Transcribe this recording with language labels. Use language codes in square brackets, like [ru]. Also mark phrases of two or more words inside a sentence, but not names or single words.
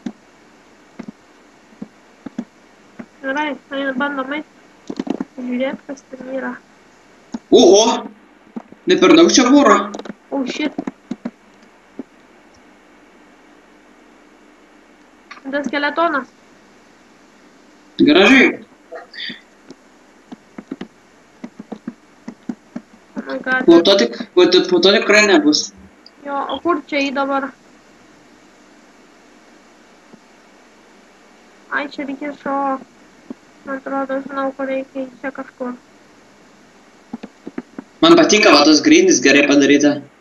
[lt] Gerai, bandom eit. Žiūrėt, kas ten yra. Oho! Ne per daug čia voro. [en] Oh, shit. [lt] Das skeletonas. Gražiai. [en] Oh my god. [lt] Po to tikrai nebus. Jo, o kur čia į dabar? Ai, čia reikia šokti. Man atrodo, žinau, kur reikia čia kažkur. Man patinka, va, tos grindys gerai padaryta.